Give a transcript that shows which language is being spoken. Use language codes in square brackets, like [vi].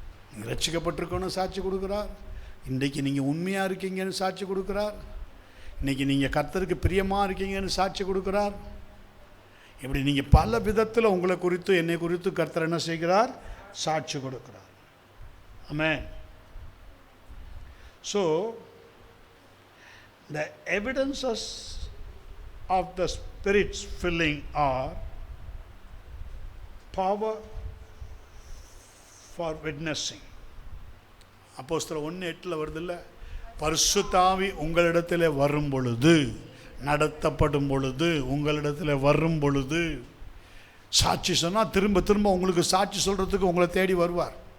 [ta] நீங்கள் ரட்சிக்கப்பட்டிருக்கணும் சாட்சி கொடுக்குறார். இன்றைக்கு நீங்கள் உண்மையாக இருக்கீங்கன்னு சாட்சி கொடுக்குறார். இன்றைக்கி நீங்கள் கர்த்தருக்கு பிரியமாக இருக்கீங்கன்னு சாட்சி கொடுக்குறார். இப்படி நீங்கள் பல விதத்தில் உங்களை குறித்து என்னை குறித்து கர்த்தர் என்ன செய்கிறார்? சாட்சி கொடுக்கிறார். ஆமென். [en] So the evidences of the Spirit's filling are power for witnessing. [ta] அப்போஸ்தலர் 1:8 வருதில்ல, பரிசுத்த ஆவி உங்களிடத்தில் வரும் பொழுது, நடத்தப்படும் பொழுது, உங்களிடத்தில் வரும் பொழுது சாட்சி சொன்னால் திரும்ப திரும்ப உங்களுக்கு சாட்சி சொல்கிறதுக்கு உங்களை தேடி வருவார்.